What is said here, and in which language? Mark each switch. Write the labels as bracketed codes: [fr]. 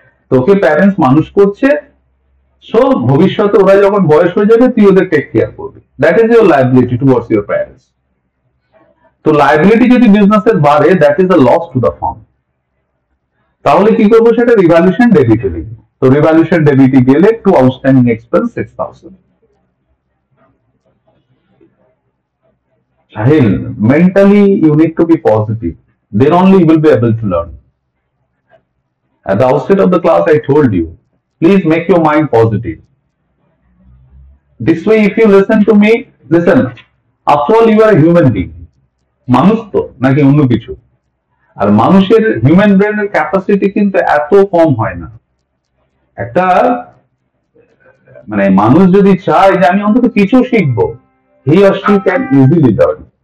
[bn] তোকে প্যারেন্টস মানুষ করছে, সো ভবিষ্যতে ওরা যখন বয়স হয়ে যাবে তুই ওদের টেক কেয়ার করবি, [en] That is your liability towards your parents. [bn] তো লায়াবিলিটি যদি বিজনেসের বাড়ে, [en] That is a loss to the firm. [bn] তাহলে কি করবো? সেটা রিভ্যালুয়েশন ডেবিটে লিখবো। তো রিভ্যালুয়েশন ডেবিটে গেলে two outstanding expense 6,000। [en] Sahil, mentally you need to be positive, then only you will be able to learn. At the outset of the class I told you, please make your mind positive. This way if you listen to me, listen, after all you are a human being. [bn] মানুষ তো নাকি অন্য কিছু? আর মানুষের human ব্রেনের capacity কিন্তু এত কম হয় না। একটা মানে মানুষ যদি চায় যে আমি অন্তত কিছু শিখবো, [en] he or she can easily learn.